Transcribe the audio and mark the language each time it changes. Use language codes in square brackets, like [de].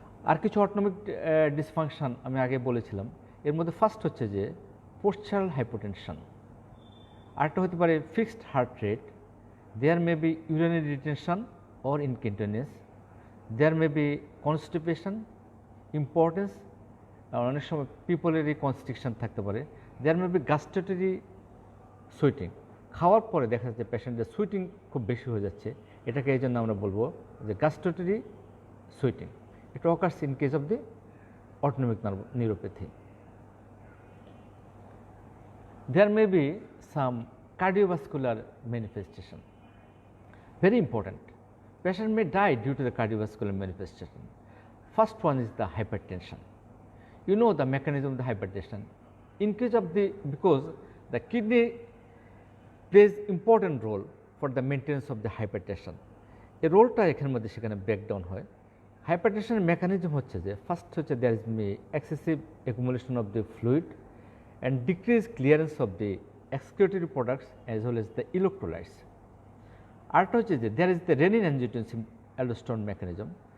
[bn] আর কিছু autonomic dysfunction আমি আগে বলেছিলাম, এর মধ্যে ফার্স্ট হচ্ছে যে পোস্টারাল হাইপোটেনশন, আরেকটা হতে পারে fixed heart rate, [en] there may be urinary retention or incontinence, there may be constipation, [bn] importance, অনেক সময় পিপলেরই কনস্ট্রিকশন থাকতে পারে, [en] there may be gustatory sweating, [bn] খাওয়ার পরে দেখা যাচ্ছে পেশেন্টের সুইটিং খুব বেশি হয়ে যাচ্ছে, এটাকে এই জন্য আমরা বলবো যে গাস্ট্রেটরি sweating. [en] It occurs in case of the autonomic neuropathy. There may be some cardiovascular manifestation. Very important. Patient may die due to the cardiovascular manifestation. First one is the hypertension. You know the mechanism of the hypertension. In case of because the kidney plays important role for the maintenance of the hypertension. [bn] এই রোলটা এখানের মধ্যে সেখানে breakdown হয়। হাইপারটেনশনের mechanism হচ্ছে যে first হচ্ছে [en] There is excessive accumulation of the fluid and decrease clearance of the excretory products as well as the electrolytes. [bn] আরেকটা হচ্ছে যে [en] There is the renin angiotensin aldosterone mechanism.